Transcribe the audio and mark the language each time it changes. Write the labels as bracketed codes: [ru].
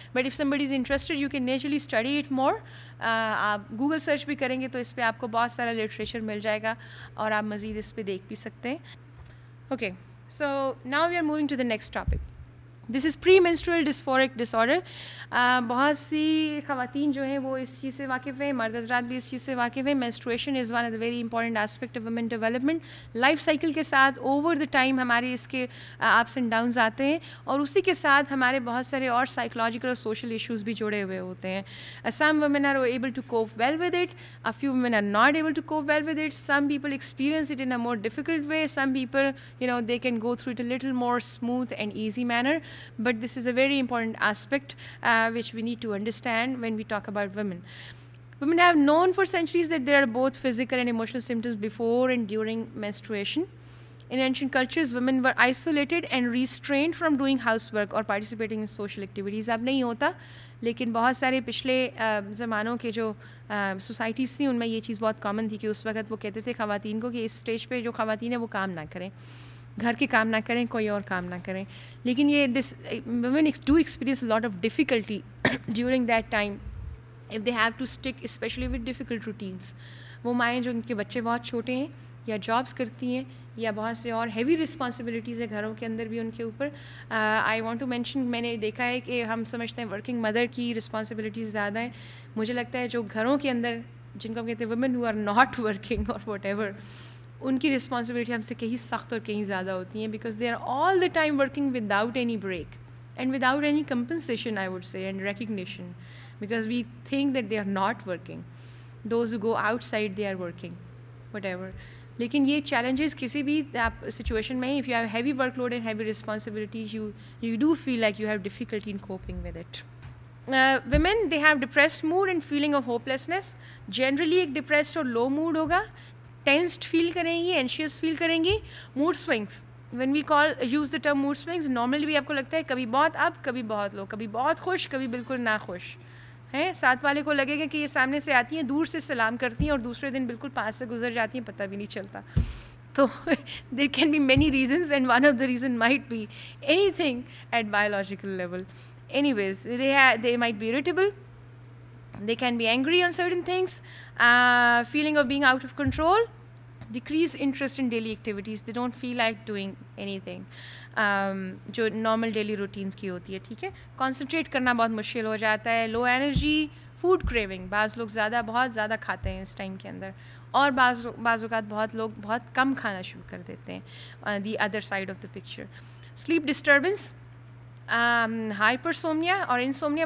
[en] But if somebody is interested you can naturally study it more. [ur] آپ Google search بھی کریں گے تو اس پہ آپ کو بہت سارا لٹریچر مل جائے گا اور آپ مزید اس پہ دیکھ بھی سکتے ہیں. [en] Okay, so now we are moving to the next topic. This is premenstrual dysphoric disorder. [ur] بہت سی خواتین جو ہیں وہ اس چیز سے واقف ہیں, مرد حضرات بھی اس چیز سے واقف ہیں. [en] Menstruation is one of the very important aspect of women development. [ur] Life cycle کے ساتھ [en] over the time [ur] ہمارے اس کے [en] ups and downs [ur] آتے ہیں اور اسی کے ساتھ ہمارے بہت سارے اور سائیکولوجیکل اور سوشل ایشوز بھی جڑے ہوئے ہوتے ہیں. [en] Some women are able to cope well with it, a few women are not able to cope well with it. [ur] Some people [en] Experience it in a more difficult way, some people they can go through it a little more smooth and easy manner, but this is a very important aspect which we need to understand when we talk about women. Women have known for centuries that there are both physical and emotional symptoms before and during menstruation. In ancient cultures, women were isolated and restrained from doing housework or participating in social activities. [ur] اب نہیں ہوتا, لیکن بہت سارے پچھلے زمانوں کے جو سوسائٹیز تھیں ان میں یہ چیز بہت کامن تھی کہ اس وقت وہ کہتے تھے خواتین کو کہ اس اسٹیج پہ جو خواتین ہیں وہ کام نہ کریں, گھر کے کام نہ کریں, کوئی اور کام نہ کریں. لیکن یہ [en] This women do experience a lot of difficulty during that time if they have to stick especially with difficult routines. [ur] وہ مائیں جو ان کے بچے بہت چھوٹے ہیں یا جابس کرتی ہیں یا بہت سے اور ہیوی رسپانسبلٹیز ہیں گھروں کے اندر بھی ان کے اوپر. [en] I want to mention, [ur] میں نے دیکھا ہے کہ ہم سمجھتے ہیں ورکنگ مدر کی رسپانسبلٹیز زیادہ ہیں. مجھے لگتا ہے جو گھروں کے اندر جن کو ہم کہتے ہیں [en] women who are not working اور whatever ایور, [ur] ان کی رسپانسبلٹی ہم سے کہیں سخت اور کہیں زیادہ ہوتی ہیں [en] Because they are all the time working without any break and without any compensation I would say and recognition because we think that they are not working. Those who go outside they are working whatever. [ur] لیکن یہ challenges کسی بھی آپ situation میں [en] If you have heavy workload and heavy responsibilities you do feel like you have difficulty in coping with it. women they have depressed mood and feeling of hopelessness. [ur] generally ایک depressed اور low mood ہوگا, ٹینسڈ فیل کریں گی, anxious فیل کریں گی. Mood swings, [en] when we use the term mood swings, [ur] normally بھی آپ کو لگتا ہے کبھی بہت اپ کبھی بہت لو, کبھی بہت خوش کبھی بالکل ناخوش ہیں. ساتھ والے کو لگے گا کہ یہ سامنے سے آتی ہیں, دور سے سلام کرتی ہیں اور دوسرے دن بالکل پاس سے گزر جاتی ہیں, پتہ بھی نہیں چلتا. [en] تو there can be many reasons and one of the reason might be anything at biological level. Anyways, they might be irritable, they can be angry on certain things, feeling of being out of control, decreased interest in daily activities, they don't feel like doing anything [ur] جو normal daily routines کی ہوتی ہے. ٹھیک ہے, concentrate کرنا بہت مشکل ہو جاتا ہے. لو انرجی, فوڈ کریونگ, بعض لوگ بہت زیادہ کھاتے ہیں اس ٹائم کے اندر, اور بعض اوقات بہت لوگ بہت کم کھانا شروع کر دیتے ہیں. [en] The other side of the picture, sleep disturbance, hypersomnia اور insomnia.